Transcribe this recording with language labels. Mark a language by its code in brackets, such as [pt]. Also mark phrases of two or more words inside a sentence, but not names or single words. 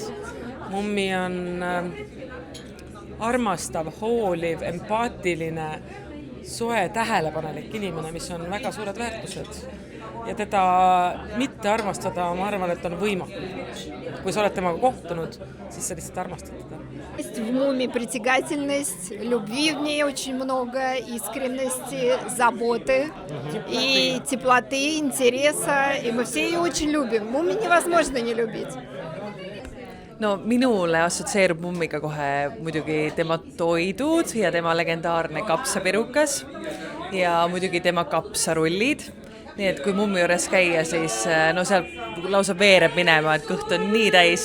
[et] Mummi on armastav, hooliv, empaatiline, soe, tähelepanelik inimene, mis on väga suured väärtused. Ja teda mitte armastada, ma arvan, et on võimatu. Kui sa oled temaga kohtunud, siis sa lihtsalt armastad teda. [ru] Есть в муме притягательность, любви в ней очень много, искренности, заботы и теплоты, интереса, и мы все ее очень любим. Муми невозможно не любить. [et] No minule assotsieerub mummiga kohe muidugi tema toidud ja tema legendaarne kapsapirukas ja muidugi tema kapsarullid. Nii et kui mummi juures käia, siis no seal lausa veereb minema, et kõht on nii täis.